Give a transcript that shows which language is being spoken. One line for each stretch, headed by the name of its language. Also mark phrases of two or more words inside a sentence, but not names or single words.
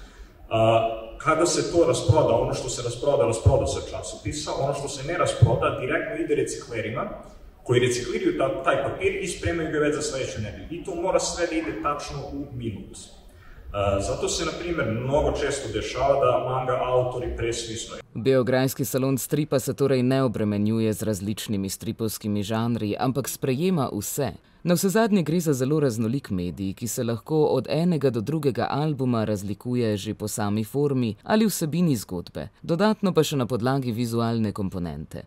Serbian: Kada se to rasproda, ono što se rasproda se časopisa, ono što se ne rasproda, direktno ide reciklerima, koji recikliraju taj papir i spremaju ga već za sledeću nedelju. I to mora sve da ide tačno u minut. Zato se, na primer, mnogo često dešava da manga autori presvisnuju.
Slovenian: Beograjski salon stripa se torej ne obremenjuje z različnimi stripovskimi žanri, ampak sprejema vse. Navsezadnje gre za zelo raznolik medij, ki se lahko od enega do drugega albuma razlikuje že po sami formi ali vsebini zgodbe, dodatno pa še na podlagi vizualne komponente.